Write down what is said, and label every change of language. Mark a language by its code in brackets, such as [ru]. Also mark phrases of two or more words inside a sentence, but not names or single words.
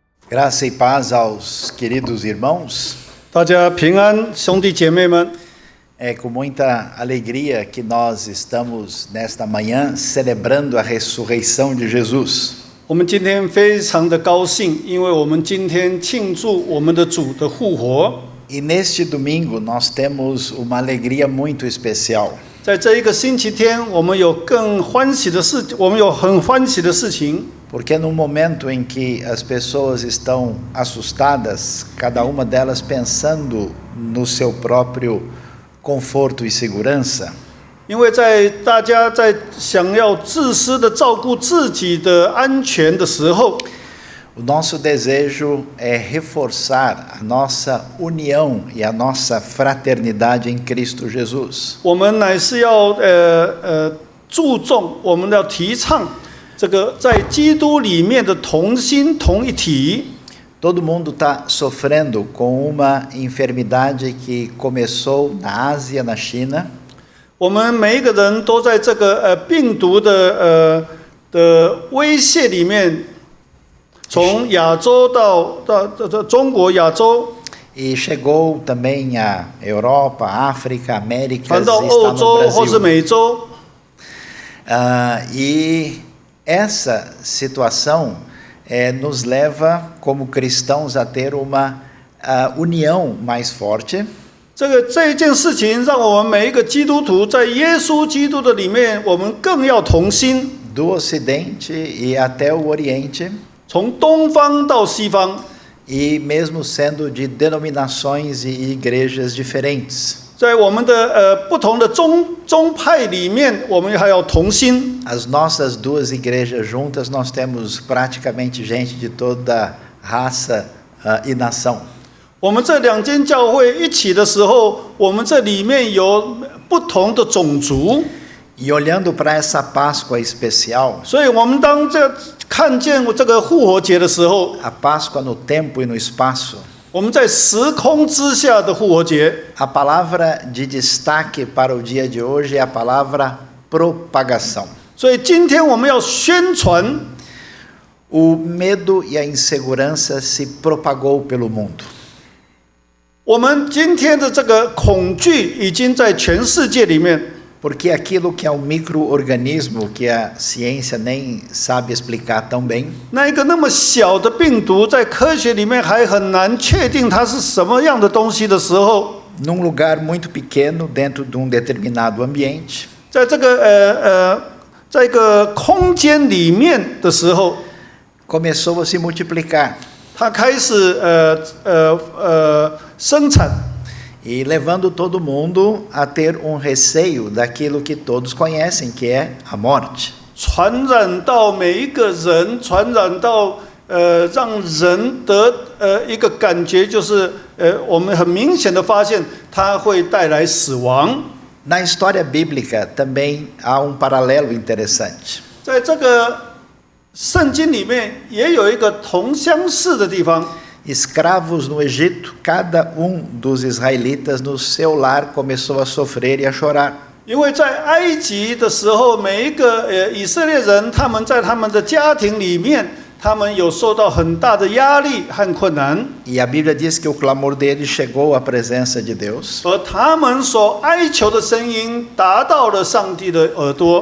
[pt] Graça e paz aos queridos irmãos. [zh] 大家平安，兄弟姐妹们。 [pt] É com muita alegria que nós estamos nesta manhã celebrando a ressurreição de Jesus. [zh] 我们今天非常的高兴，因为我们今天庆祝我们的主的复活。 [pt] E neste domingo nós temos uma alegria muito especial. [zh] 在这一个星期天，我们有很欢喜的事情。 [pt] Porque no momento em que as pessoas estão assustadas, cada uma delas pensando no seu próprio conforto e segurança, [zh] 因为大家在想要自私的照顾自己的安全的时候， [pt] o nosso desejo é reforçar a nossa união e a nossa fraternidade em Cristo Jesus. [zh] 我们乃是要注重，我们要提倡这个在基督里面的同心同一体。 [pt] Todo mundo está sofrendo com uma enfermidade que começou na Ásia, na China. [zh] 我们每一个人都在这个病毒的威胁里面，从亚洲到中国、亚洲， [pt] E chegou também a Europa, África, América, [zh] 传到 [pt] está [zh] 欧 [pt] no [zh] 洲或是 [pt] Brasil. [zh] 美洲。 [pt] E essa situação nos leva, como cristãos, a ter uma união mais forte. [zh] 这一件事情，让我们每一个基督徒在耶稣基督的里面，我们更要同心。 [pt] Do Ocidente e até o Oriente, [zh] 从东方到西方， [pt] e mesmo sendo de denominações e igrejas diferentes. [zh] 在我们的不同的宗派里面，我们还要同心。 [pt] As nossas duas igrejas juntas, nós temos praticamente gente de toda raça e nação. [zh] 我们这两间教会一起的时候，我们这里面有不同的种族。 [pt] E olhando para essa Páscoa especial, [zh] 所以我们当看见这个复活节的时候， [pt] a Páscoa no tempo e no espaço, [zh] 我们在时空之下的复活节。 [pt] a palavra de destaque para o dia de hoje é a palavra propagação. [zh] 所以今天我们要宣传， [pt] O medo e a insegurança se propagou pelo mundo. [zh] 我们今天的这个恐惧已经在全世界里面。 [pt] Porque aquilo que é um micro-organismo que a ciência nem sabe explicar tão bem, [zh] 那一个那么小的病毒，在科学里面还很难确定它是什么样的东西的时候， [pt] num lugar muito pequeno, dentro de um determinado ambiente, [zh] 在这个在一个空间里面的时候， [pt] começou a se multiplicar. [zh] 它开始生产。 [pt] E levando todo mundo a ter um receio daquilo que todos conhecem, que é a morte. [zh] 传染到每一个人，传染到让人得一个感觉，就是我们很明显的发现，它会带来死亡。 [pt] Na história bíblica também há um paralelo interessante. [zh] 在这个圣经里面也有一个同相似的地方。 [pt] Escravos no Egito, cada dos israelitas no seu lar começou a sofrer e a chorar. [zh] 因为在埃及的时候，每一个以色列人，他们在他们的家庭里面，他们有受到很大的压力和困难。 [pt] E a Bíblia diz que o clamor deles chegou à presença de Deus. [zh] 而他们所哀求的声音达到了上帝的耳朵。